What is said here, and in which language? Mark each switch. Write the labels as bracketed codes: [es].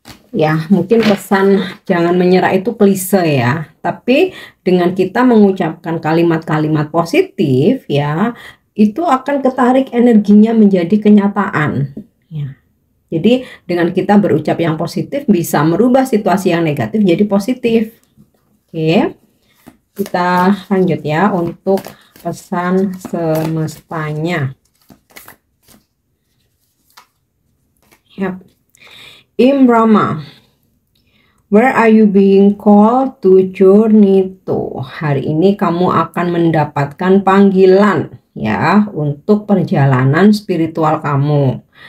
[id] Ya, mungkin pesan jangan menyerah itu klise ya, tapi dengan kita mengucapkan kalimat-kalimat positif ya, itu akan ketarik energinya menjadi kenyataan ya. Jadi dengan kita berucap yang positif bisa merubah situasi yang negatif jadi positif. Oke, kita lanjut ya untuk pesan semestanya. Yap. [en] Brahma, where are you being called to journey to? [id] Hari ini kamu akan mendapatkan panggilan ya untuk perjalanan spiritual kamu.